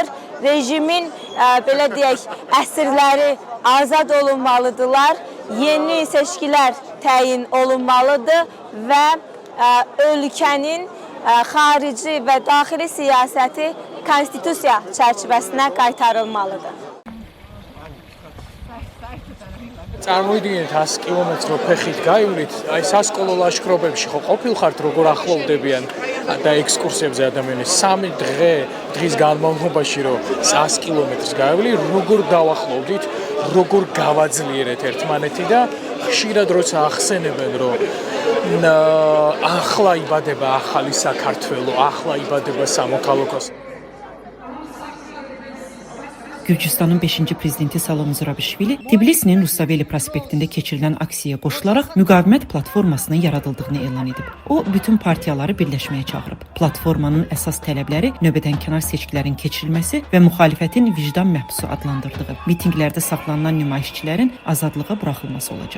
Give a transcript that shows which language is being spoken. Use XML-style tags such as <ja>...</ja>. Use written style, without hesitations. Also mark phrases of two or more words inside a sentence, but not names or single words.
<az>Rejimin, belə deyək, əsirləri azad olunmalıdırlar, yeni seçkilər təyin olunmalıdır və ölkənin xarici və daxili siyasəti konstitusiya çərçivəsinə qaytarılmalıdır.</az> <ka>წარმოიდგინეთ 100 კილომეტრ ფეხით გაივლით, აი სასკოლო ლაშქრობებში ხო ყოფილხართ როგორ ახლოვდებიან და ექსკურსიებზე ადამიანები 3 დღის განმავლობაში რომ 100 კილომეტრს გაივლი, როგორ დავახლოვდით, როგორ გავაძლიერეთ ერთმანეთი და ხშირად როცა ახსენებენ რომ ახლა იბადება ახალი საქართველო, ახლა იბადება სამოქალაქო.</ka> <az>Gürcüstanın 5-ci prezidenti Salom Zurabishvili Tbilisinin Rustaveli prospektində keçirilən aksiyaya qoşularaq müqavimət platformasının yaradıldığını elan edib. O, bütün partiyaları birləşməyə çağırıb. Platformanın əsas tələbləri növbədənkənar seçkilərin keçirilməsi və müxalifətin vicdan məhbusu adlandırdığı, mitinqlərdə saxlanılan nümayişçilərin azadlığa buraxılması olacaq.</az>